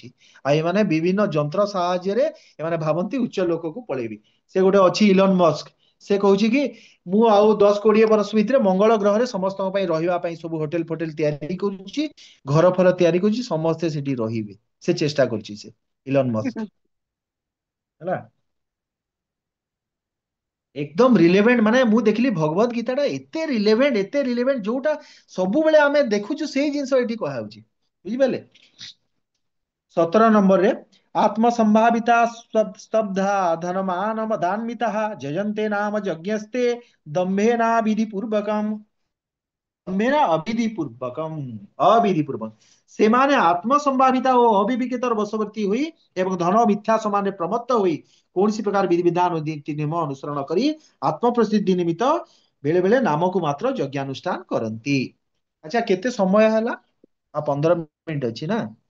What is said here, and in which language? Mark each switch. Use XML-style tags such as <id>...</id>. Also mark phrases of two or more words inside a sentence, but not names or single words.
<or>ଆଉ ଏମାନେ ବିଭିନ୍ନ ଯନ୍ତ୍ର ସାହାଯ୍ୟରେ ଏମାନେ ଭାବନ୍ତି ଉଚ୍ଚ ଲୋକକୁ ପଳେଇବି। ସେ ଗୋଟେ ଅଛି ଇଲନ ମସ୍କ, ସେ କହୁଛି କି ମୁଁ ଆଉ 10-20 ବର୍ଷ ଭିତରେ ମଙ୍ଗଳ ଗ୍ରହରେ ସମସ୍ତଙ୍କ ପାଇଁ ରହିବା ପାଇଁ ସବୁ ହୋଟେଲ ଫୋଟେଲ ତିଆରି କରୁଛି, ଘର ଫର ତିଆରି କରୁଛି, ସମସ୍ତେ ସେଠି ରହିବେ। ସେ ଚେଷ୍ଟା କରୁଛି, ସେ ଇଲନ ମସ୍କ ହେଲା।</or> <hi>एकदम रिलेवेंट।</hi> <or>माने ମୁଁ ଦେଖିଲି ଭଗବତ ଗୀତାଟା ଏତେ ରିଲେଭେଣ୍ଟ ଯୋଉଟା ସବୁବେଳେ ଆମେ ଦେଖୁଛୁ ସେଇ ଜିନିଷ ଏଠି କୁହାଯାଉଛି, ବୁଝିପାରିଲେ? 17 ନମ୍ବରରେ ଆତ୍ମସମ୍ଭାବିତା</or> <sa>स्तब्धा धनमान मदान्विता जयन्ते नाम यज्ञस्ते दम्भेना विधि पूर्वकम, मेरा अविधि पूर्वकम, अविधि पूर्वक</sa> <or>ସେମାନେ ଆତ୍ମସମ୍ଭାବିତା ଓ ଅବିବେକିତାର ବଶବର୍ତ୍ତୀ ହୋଇ ଏବଂ ଧନ ମିଥ୍ୟା ସମାନରେ ପ୍ରମତ୍ତ ହୋଇ କୌଣସି ପ୍ରକାର ବିଧିବିଧାନ ଓ ନୀତି ନିୟମ ଅନୁସରଣ କରି ଆତ୍ମପ୍ରସିଦ୍ଧି ନିମିତ୍ତ ବେଳେ ବେଳେ ନାମକୁ ମାତ୍ର ଯଜ୍ଞାନୁଷ୍ଠାନ କରନ୍ତି। ଆଚ୍ଛା କେତେ ସମୟ ହେଲା? ଆଉ 15 ମିନିଟ ଅଛି ନା।</or>